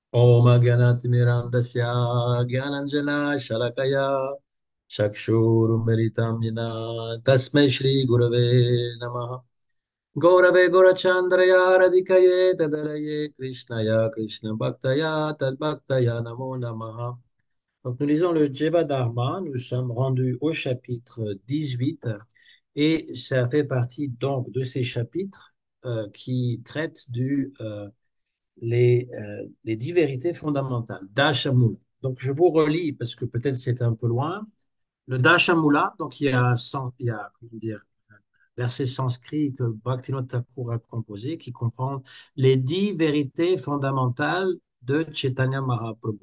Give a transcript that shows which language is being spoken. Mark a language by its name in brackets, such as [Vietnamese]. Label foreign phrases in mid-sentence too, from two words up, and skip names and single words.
[Sanskrit] ॐ अज्ञानतिमिरान्धस्य ज्ञानाञ्जनशलाकया चक्षुरुन्मीलितं येन तस्मै श्रीगुरवे नमः गौरवे गौरचन्द्राय राधिकायै तदालये कृष्णाय कृष्णभक्ताय तद्भक्ताय नमो नमः. [French] Donc nous lisons le Jeva Dharma, nous sommes rendus au chapitre 18 et ça fait partie donc de ces chapitres qui traitent les 10 vérités fondamentales, Dashamula. Donc, je vous relis parce que peut-être c'est un peu loin. Le Dashamula, donc comment dire, un verset sanskrit que Bhaktivinoda Thakur a composé qui comprend les 10 vérités fondamentales de Chaitanya Mahaprabhu.